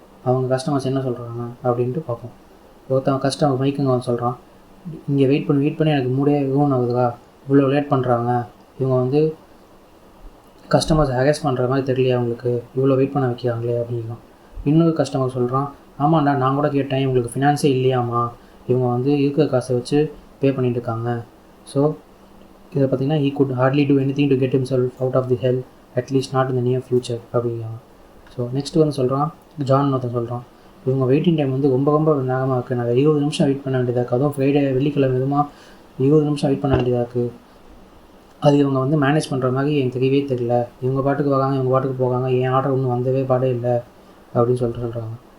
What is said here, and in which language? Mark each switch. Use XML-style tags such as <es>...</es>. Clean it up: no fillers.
<ta>அவங்க கஸ்டமர்ஸ் என்ன சொல்கிறாங்க அப்படின்ட்டு பார்ப்போம். ஒருத்தவங்க கஸ்டமர் மைக்குங்க வந்து சொல்கிறான், இங்கே வெயிட் பண்ணி எனக்கு மூடே ரூன் ஆகுதுவா, இவ்வளோ லேட் பண்ணுறாங்க, இவங்க வந்து கஸ்டமர்ஸ் ஹேரஸ் பண்ணுற மாதிரி தெரியலையே, அவங்களுக்கு இவ்வளோ வெயிட் பண்ண வைக்கிறாங்களே அப்படின்னா. இன்னொரு கஸ்டமர் சொல்கிறான், ஆமாண்டா நான் கூட கேட்டேன், இவங்களுக்கு ஃபினான்ஸே இல்லையாமா, இவங்க வந்து இருக்கிற காசை வச்சு பே பண்ணிட்டு இருக்காங்க. ஸோ இதை பார்த்திங்கன்னா</ta> <en>he could hardly do anything to get himself out of the hell, at least not in the near future</en> <ta>அப்படிங்கிறாங்க. ஸோ நெக்ஸ்ட் வந்து சொல்கிறான், ஜான் ஒருத்தன் சொல்கிறான், இவங்க வெயிட்டிங் டைம் வந்து ரொம்ப நேரமாக இருக்குது, நான் 20 நிமிஷம் வெயிட் பண்ண வேண்டியதாக இருக்குது, அதுவும் ஃப்ரைடே வெள்ளிக்கிழமை விதமாக 20 நிமிஷம் வெயிட் பண்ண வேண்டியதாக இருக்குது. அது இவங்க வந்து மேனேஜ் பண்ணுற மாதிரி எனக்கு தெரியவே தெரியல, இவங்க பாட்டுக்கு வராங்க இவங்க பாட்டுக்கு போகாங்க, என் ஆர்டர் ஒன்றும் வந்தவே பாடே இல்லை அப்படின்னு சொல்கிறாங்க.</ta>